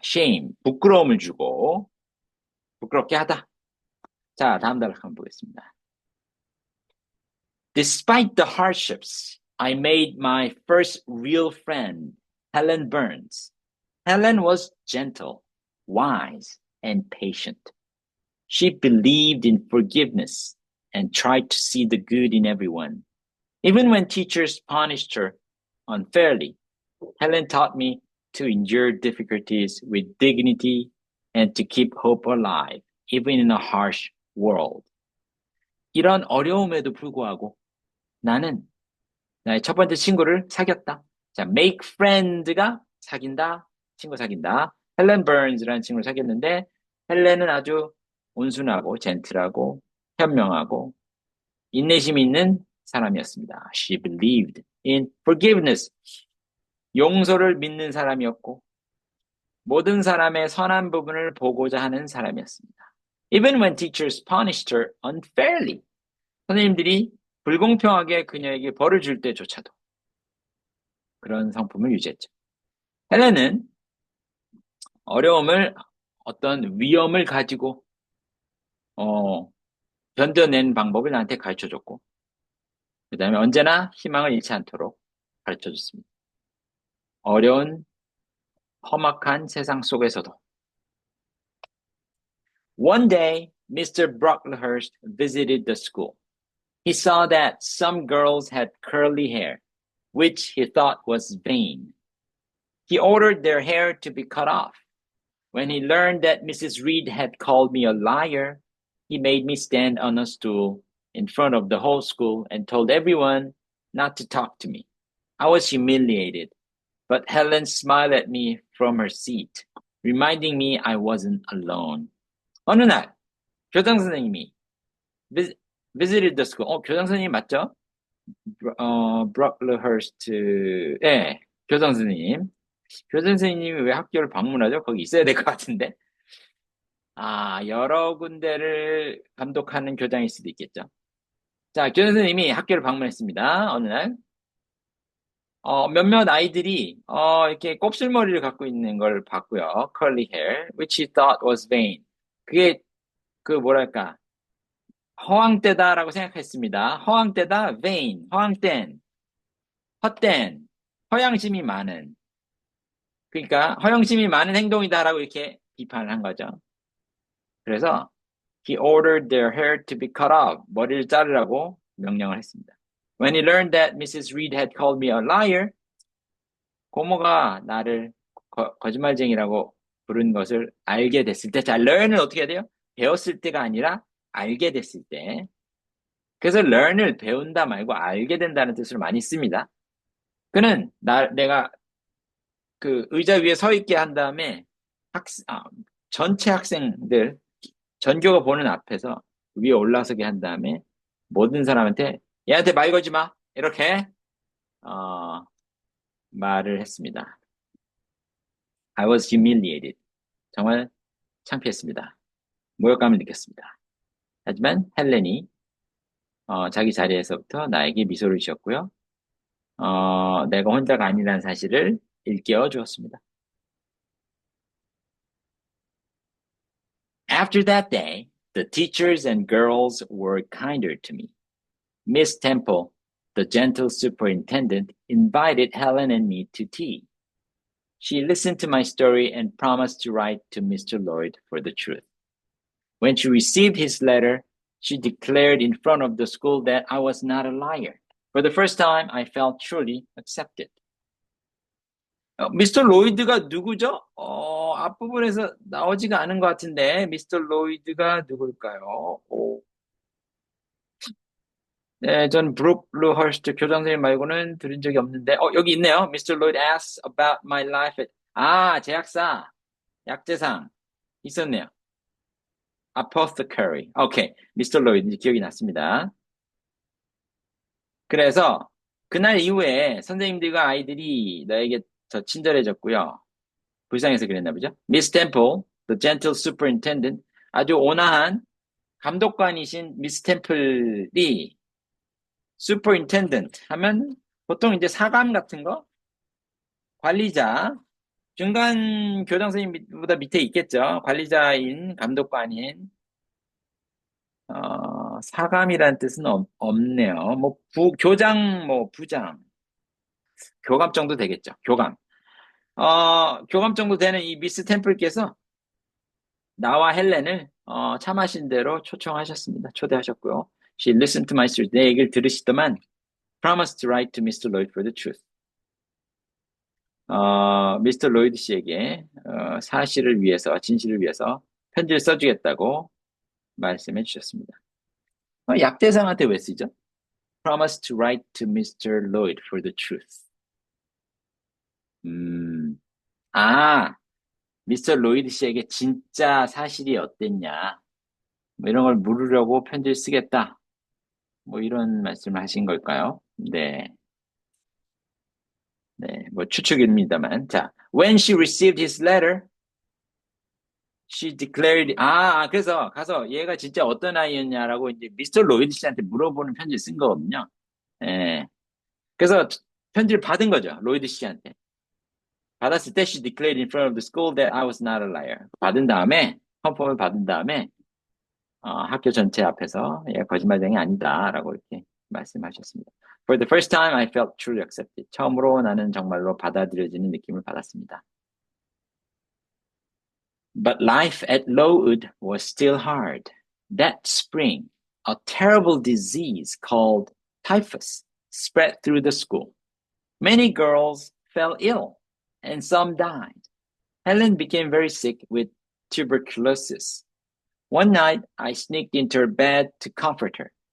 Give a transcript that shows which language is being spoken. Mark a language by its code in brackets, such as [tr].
[ko] shame, 부끄러움을 주고 부끄럽게 하다. 자, 다음 단락 한번 보겠습니다. [en] Despite the hardships, I made my first real friend, Helen Burns. Helen was gentle, wise, and patient. She believed in forgiveness and tried to see the good in everyone. Even when teachers punished her unfairly, Helen taught me to endure difficulties with dignity and to keep hope alive, even in a harsh world. [ko] 이런 어려움에도 불구하고 나는 나의 첫 번째 친구를 사귀었다. 자, [en] make friend [ko] 가 사귄다, 친구 사귄다. 헬렌 버언즈라는 친구를 사귀었는데 헬렌은 아주 온순하고 젠틀하고 현명하고 인내심 있는 사람이었습니다. [en] She believed in forgiveness. [ko] 용서를 믿는 사람이었고 모든 사람의 선한 부분을 보고자 하는 사람이었습니다. [en] Even when teachers punished her unfairly. [ko] 선생님들이 불공평하게 그녀에게 벌을 줄 때조차도 그런 성품을 유지했죠. 헬렌은 어려움을 어떤 위험을 가지고 견뎌낸 방법을 나한테 가르쳐줬고 그 다음에 언제나 희망을 잃지 않도록 가르쳐줬습니다. 어려운 험악한 세상 속에서도 [en] One day, Mr. Brocklehurst visited the school. He saw that some girls had curly hair, which he thought was vain. He ordered their hair to be cut off. When he learned that Mrs. Reed had called me a liar, he made me stand on a stool in front of the whole school and told everyone not to talk to me. I was humiliated, but Helen smiled at me from her seat, reminding me I wasn't alone. [ko] 어느 날 교장 선생님이 [en] visited the school. [ko] 교장 선생님 맞죠? 브로클러허스트. 네, 교장 선생님. 교장 선생님이 왜 학교를 방문하죠? 거기 있어야 될 것 같은데. 여러 군데를 감독하는 교장일 수도 있겠죠. 자, 교장 선생님이 학교를 방문했습니다. 어느 날. 몇몇 아이들이, 이렇게 곱슬머리를 갖고 있는 걸 봤고요. [en] curly hair, which he thought was vain. [ko] 그게, 뭐랄까, 허황되다라고 생각했습니다. 허황되다, vain, 허황된, 헛된, 허영심이 많은. 그러니까, 허영심이 많은 행동이다라고 이렇게 비판을 한 거죠. 그래서, [en] he ordered their hair to be cut off. [ko] 머리를 자르라고 명령을 했습니다. [en] When he learned that Mrs. Reed had called me a liar, [ko] 고모가 나를 거짓말쟁이라고 부른 것을 알게 됐을 때, 자, learn을 어떻게 해야 돼요? 배웠을 때가 아니라 알게 됐을 때. 그래서 learn을 배운다 말고 알게 된다는 뜻으로 많이 씁니다. 그는 내가 그 의자 위에 서 있게 한 다음에 전체 학생들 전교가 보는 앞에서 위에 올라서게 한 다음에 모든 사람한테 얘한테 말 걸지 마 이렇게 말을 했습니다. [en] I was humiliated. [ko] 정말 창피했습니다. 모욕감을 느꼈습니다. 하지만 헬렌이 자기 자리에서부터 나에게 미소를 지었고요. 내가 혼자가 아니라는 사실을 일깨워 주었습니다. [en] After that day, the teachers and girls were kinder to me. Miss Temple, the gentle superintendent, invited Helen and me to tea. She listened to my story and promised to write to Mr. Lloyd for the truth. When she received his letter, she declared in front of the school that I was not a liar. For the first time, I felt truly accepted. [ko] 미스터 로이드가 누구죠? 앞부분에서 나오지가 않은 것 같은데, 미스터 로이드가 누굴까요? 네, 전 브루클러허스트 교장 선생님 말고는 들은 적이 없는데, 여기 있네요. [en] Mr. Lloyd asks about my life. [ko] 제약사, 약재상 있었네요. [en] Apothecary. 오케이, Mr. [ko] Lloyd 기억이 났습니다. 그래서 그날 이후에 선생님들과 아이들이 너에게 더 친절해졌고요. 불쌍해서 그랬나 보죠. [en] Miss Temple, the gentle superintendent, [ko] 아주 온화한 감독관이신 미스 템플이 superintendent 하면 보통 이제 사감 같은 거, 관리자, 중간 교장 선생님보다 밑에 있겠죠. 관리자인 감독관인 사감이라는 뜻은 없네요. 교장, 부장, 교감 정도 되겠죠. 교감. 교감 정도 되는 이 미스 템플께서 나와 헬렌을 차 마신 대로 초청하셨습니다. 초대하셨고요. [en] She listened to my story. [ko] 내 얘기를 들으시더만 [en] promised to write to Mr. Lloyd for the truth. [ko] 미스터 로이드 씨에게 사실을 위해서, 진실을 위해서 편지를 써주겠다고 말씀해 주셨습니다. 약대상한테 왜 쓰죠? [en] Promise to write to Mr. Lloyd for the truth. [ko] 음, 아, 미스터 로이드 씨에게 진짜 사실이 어땠냐, 뭐 이런 걸 물으려고 편지를 쓰겠다. 뭐 이런 말씀을 하신 걸까요? 네, 네, 뭐 추측입니다만. 자, [en] when she received his letter, she declared, [ko] 그래서 가서 얘가 진짜 어떤 아이였냐라고 이제 미스터 로이드 씨한테 물어보는 편지를 쓴 거거든요. 예. 그래서 편지를 받은 거죠. 로이드 씨한테. 받았을 때 [en] she declared in front of the school that I was not a liar. [ko] 받은 다음에, 컨펌을 받은 다음에, 학교 전체 앞에서 얘가 거짓말쟁이 아니다라고 이렇게 말씀하셨습니다. [en] For the first time, I felt truly accepted. [ko] 처음으로 나는 정말로 받아들여지는 느낌을 받았습니다. [en] But life at Lowood was still hard. That spring, a terrible disease called typhus spread through the school. Many girls fell ill, and some died. Helen became very sick with tuberculosis. One night, I sneaked into her bed to comfort her.